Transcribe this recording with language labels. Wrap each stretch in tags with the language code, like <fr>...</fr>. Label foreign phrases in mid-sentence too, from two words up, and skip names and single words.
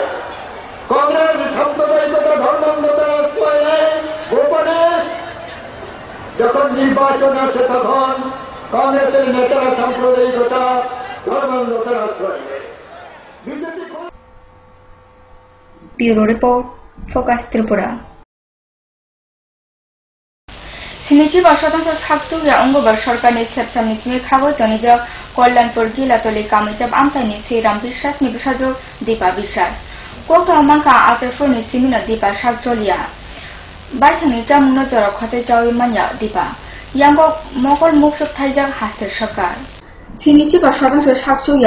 <bn>কংগ্রেস সাম্প্রদায়িকতা, ধর্মান্ধতা আশ্রয় নেয় গোপনে। যখন নির্বাচন আসে তখন কংগ্রেসের নেতারা সাম্প্রদায়িকতা, ধর্মান্ধতার আশ্রয় নেয়। বিজেপি ব্যুরো রিপোর্ট, ফোকাস ত্রিপুরা।</bn> <trp>स्निजिबा शतांश साकचुया अंगोबर सरकारनि सेबसामनि सिमी खागय तनिजक कल्याणपुर गिलातली कामिजाब आमचाइनि श्रीराम बिश्वासनि बिसाजक दीपा बिश्वास कोकता मानका आजफोरनि सिमिनो दीपा साकचलिया बायथांनि जामुनो जरक खचाइ जावि मान्या दीपा यांगो मकर मुखसुब थाइजाक हास्ते सरकार स्निजिबा शतांश साकचुया</trp>